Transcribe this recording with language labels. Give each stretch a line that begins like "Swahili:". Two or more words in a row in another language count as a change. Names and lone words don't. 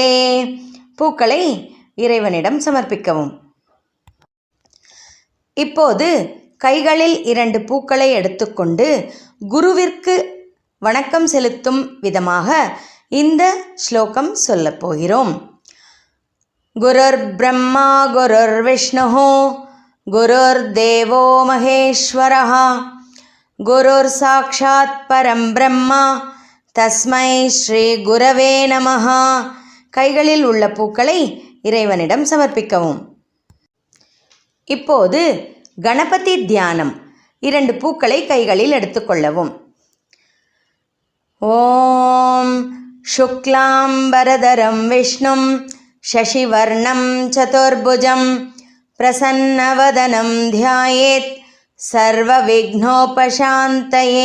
Tamil: பூக்களை இறைவனிடம் சமர்ப்பிக்கவும். இப்போது கைகளில் 2 பூக்களை எடுத்துக்கொண்டு குருவிற்கு வணக்கம் செலுத்தும் விதமாக இந்த ஸ்லோகம் சொல்லப் போகிறோம்.
Sanskrit: गुरुर् ब्रह्मा गुरुर् विष्णुः गुरुर् देवो महेश्वरः गुरुर् साक्षात् परं ब्रह्म तस्मै श्री गुरवे नमः.
Tamil: கைகளில் உள்ள பூக்களை இறைவனிடம் சமர்ப்பிக்கவும். இப்போது கணபதி தியானம். 2 பூக்களை கைகளில் எடுத்துக்கொள்ளவும்.
Sanskrit: ॐ शुक्लाम्बरधरं विष्णुं शशिवर्णं चतुर्भुजम् प्रसन्नवदनं ध्यायेत् सर्व विघ्नोपशान्तये.